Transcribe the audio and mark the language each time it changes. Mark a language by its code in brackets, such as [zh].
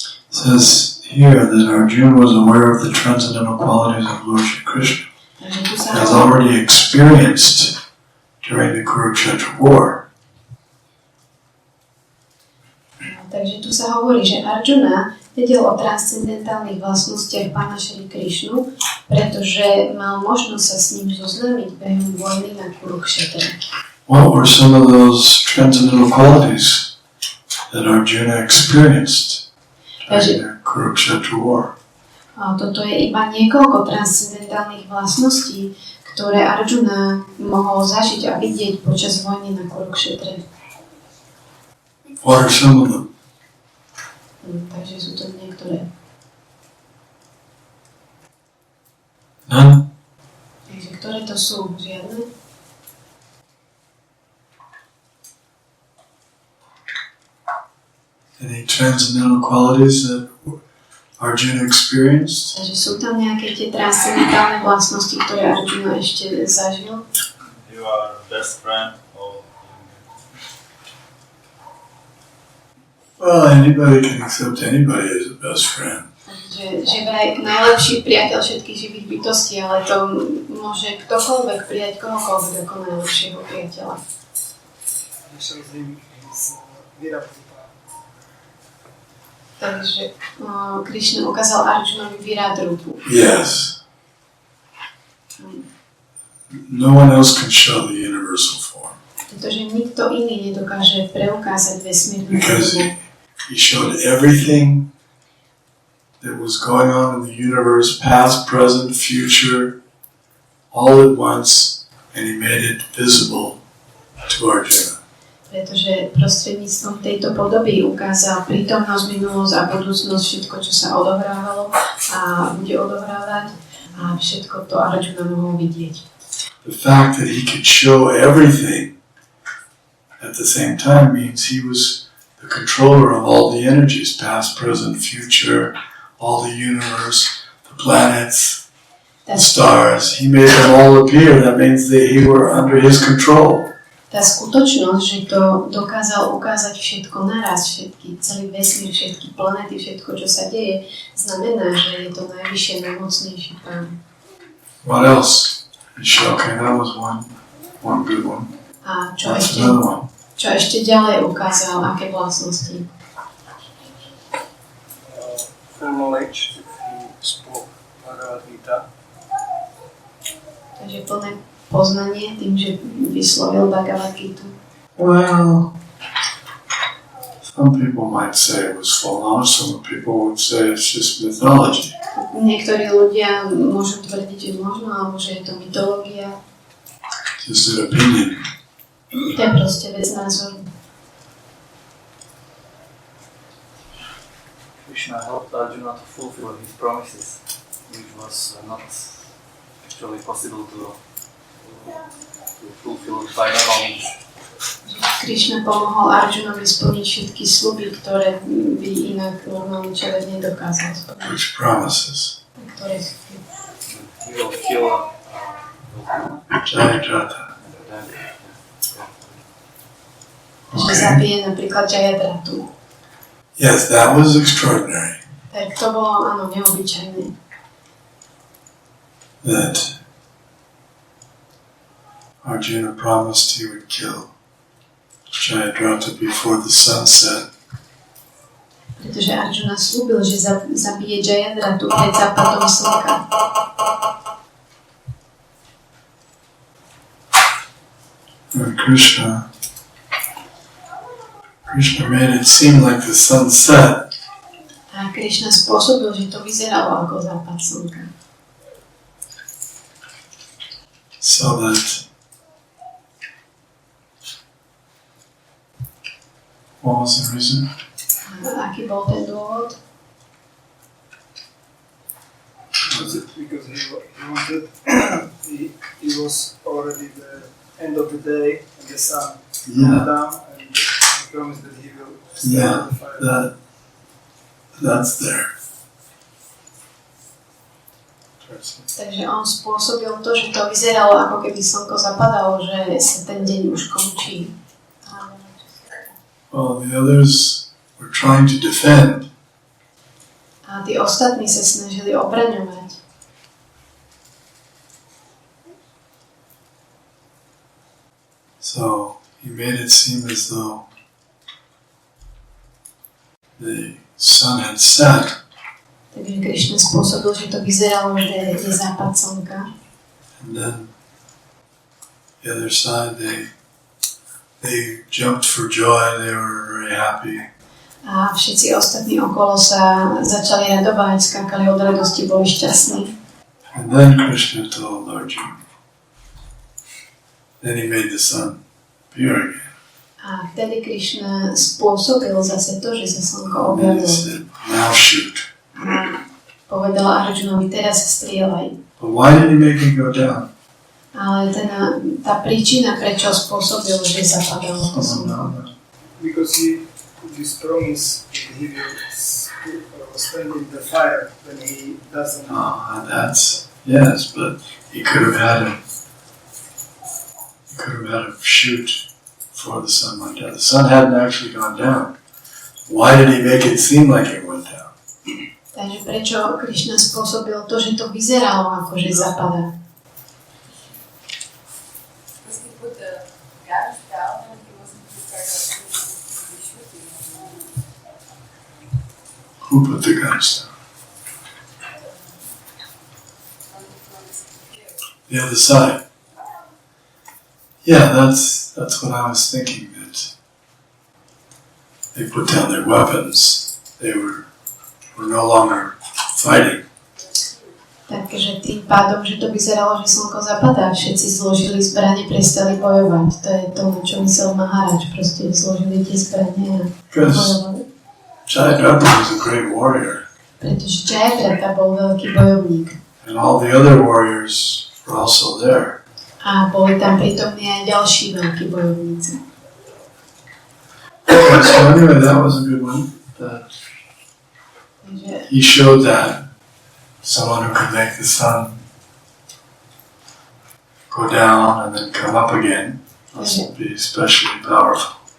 [en] It says here that Arjuna was aware of the transcendental qualities of Lord Shri Krishna, as already experienced during the Kurukshetra war. [sk] Takže tu sa hovorí, že Arjuna vedel o transcendentálnych vlastnostiach Pána Šri Krišnu, pretože mal možnosť sa s ním zoznámiť behom vojny na Kurukshetre. [en] What were some of those transcendental qualities that Arjuna experienced during the Kurukshetra war? [sk] Toto je iba niekoľko transcendentálnych vlastností, ktoré Arjuna mohol zažiť a vidieť počas vojny na Kurukshetre. [en] What are some of them? [sk] Takže sú to niektoré. [en] None? [sk] Takže ktoré to sú? Žiadne? [en] Any transcendental qualities that Arjuna experienced? [sk] Takže sú tam nejaké tie transcendentálne vlastnosti, ktoré Arjuna ešte zažil? [en] You are best friend of Well, anybody can accept anybody as a best friend. [sk] Že vraj najlepší priateľ všetkých živých bytostí, ale to môže ktokoľvek prijať kohokoľvek ako najlepšieho priateľa. Takže Krišna ukázal Arjunovi Viradrupu. [en] Yes. No one else can show the universal form. [sk] Pretože nikto iný nedokáže preukázať vesmírnu [en] Because [sk] formu. [en] he showed everything that was going on in the universe, past, present, future, all at once, and he made it visible to Arjuna. [sk] Pretože prostredníctvom tejto podoby ukázal prítomnosť, minulosť a budúcnosť, všetko, čo sa odohrávalo a bude odohrávať, a všetko to Arjuna mohol vidieť. [en] The fact that he could show everything at the same time means he was the controller of all the energies, past, present, future, all the universe, the planets, the stars. He made them all appear. That means that he were under his control. [sk] Tá skutočnosť, že to dokázal ukázať všetko naraz, celý vesmír, všetky planéty, všetko, čo sa deje, znamená, že je to najvyššie, najmocnejší Pán. [en] What else? Okay, that was one good one. [sk] A [en] That's another one. [sk] čo ešte ďalej ukázal, aké vlastnosti? [en] Full knowledge, he spoke Bhagavad Gita. [sk] Takže plné poznanie tým, že vyslovil Bhagavad Gitu. [en] Well, some people might say it was full knowledge, some people would say it's just mythology. [sk] Niektorí ľudia môžu tvrdiť, že možno, alebo že je to mytológia. [en] Just an opinion. [sk] To je proste vec názoru. [en] Krishna helped Arjuna to fulfill his promises, which was not actually possible to fulfill by normal means. [sk] Krišna pomohol Arjunovi splniť všetky sľuby, ktoré by inak normálny človek nedokázal splniť. [en] Which promises? [sk] Ktoré [en] He will kill Jayadratha. [sk] že zabije napríklad Jayadratu. [en] Yes, that was extraordinary. [sk] Tak to bolo, áno, neobyčajné. [en] That Arjuna promised he would kill Jayadratha before the sun set. [sk] Pretože Arjuna slúbil, že zabije Jayadratu pred západom slnka. [en] And Krishna made it seem like the sun set. [sk] A Krishna spôsobil, že to vyzeralo ako západ slnka. [en] So that what was the reason? [sk] A aký bol ten dôvod? [en] Was it because he wanted, he was already the end of the day and the sun went down and he promised that he will start the fire. That's there. [sk] Takže on spôsobil to, že to vyzeralo ako keby slnko zapadalo, že sa ten deň už končí. [en] Well, the others were trying to defend. [sk] A tí ostatní sa snažili obraňovať. [en] So he made it seem as though the sun had set. [sk] Takže Krishna spôsobil, že to vyzeralo, že je západ slnka. [en] And then the other side, they jumped for joy. They were very happy. [sk] A všetci ostatní okolo sa začali radovať, skákali od radosti, boli šťastní. [en] And then Krishna told Arjuna. Then he made the sun appear again. [sk] A vtedy Krishna spôsobil zase to, že sa slnko [en] And he [sk] objavilo. [en] said, now shoot. [sk] A povedala Arjunovi, teraz strieľaj. [en] But why did he make him go down? [sk] Ale tá príčina, prečo spôsobil, že zapadalo to slnko. [en] Because he put this promise that he will stand in the fire when he doesn't. That's, yes, but he could have had him shoot before the sun went down. The sun hadn't actually gone down. Why did he make it seem like it went down? [sk] Takže prečo Krishna spôsobil to, že to vyzeralo ako, že zapadá? [en] Because he put the gun down and he wasn't prepared to be shooting. Who put the guns down? The other side. Yeah, that's what I was thinking, that they put down their weapons. They were no longer fighting. [sk] Takže tým pádom, že to vyzeralo, že slnko zapadá, všetci zložili zbrane, prestali bojovať. To je to, čo myslel Maharaj. Proste zložili tie zbrane a bojovali. [en] Jayadrata was a great warrior. [sk] Pretože Jayadrata bol veľký bojovník. [en] And all the other warriors were also there. [sk] A boli tam prítomní aj ďalší veľkí bojovníci. [en] So anyway, that was a good one. That he showed that someone who could make the sun go down and then come up again must be especially powerful.